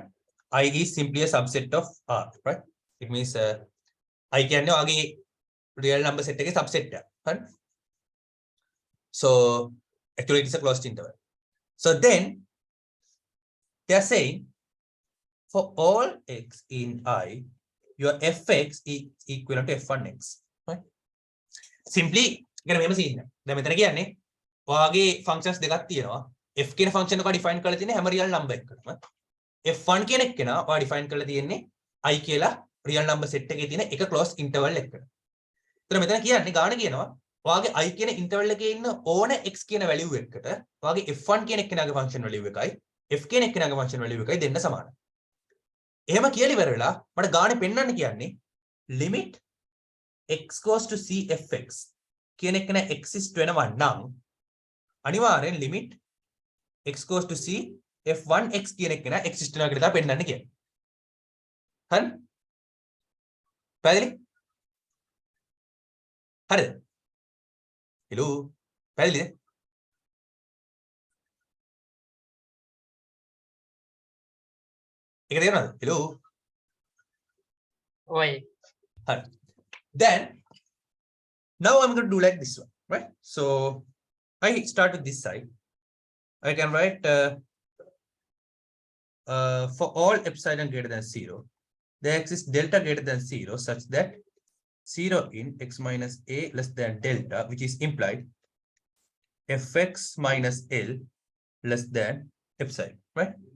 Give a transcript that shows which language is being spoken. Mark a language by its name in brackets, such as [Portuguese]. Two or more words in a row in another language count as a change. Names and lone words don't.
[English] I is simply a subset of r, right? It means I can know again real number set a subset, right? So actually it is a closed interval. So then they are saying for all x in I, your fx is equivalent to f1x, right? [Sinhala] Simply ඉගෙන මෙහෙම සීන් එක. දැන් මෙතන කියන්නේ ඔයාගේ ෆන්ක්ෂන්ස් දෙකක් තියෙනවා. f කියන ෆන්ක්ෂන් එක ඩිෆයින් කරලා තියෙන්නේ හැම [English] real number [Sinhala] එකකටම. f1 කියන එක කෙනා ඔයා ඩිෆයින් කරලා තියෙන්නේ I කියලා [English] real number set [Sinhala] එකේ තියෙන එක [English] close interval [Sinhala] එකකට. එතන මෙතන කියන්නේ ගාන කියනවා ඔයාගේ I කියන ඉන්ටර්වල් එකේ ඉන්න ඕන x කියන වැලියු එකකට ඔයාගේ f1 කියන කෙනාගේ [English] function value [Sinhala] එකයි f කියන කෙනාගේ [English] function value [Sinhala] එකයි දෙන්න සමානයි. එහෙම කියලා ඉවර වෙලා මට ගානේ පෙන්වන්න කියන්නේ [English] limit x goes to c fx [Sinhala] කියන එක නේ exist වෙනවා නම් අනිවාර්යෙන් [English] limit x goes to c f1x [Sinhala] කියන එක නේ exist වෙනවා කියලා පෙන්වන්න කියන්නේ. හරි? පැහැදිලි? හරිද? hello පැහැදිලිද? ඒක තේරෙනවද? hello ඔය හරි. [English] Then now I'm going to do like this one, right? So I start with this side. I can write for all epsilon greater than 0, there exists delta greater than 0 such that 0 in x minus a less than delta, which is implied fx minus l less than epsilon, right?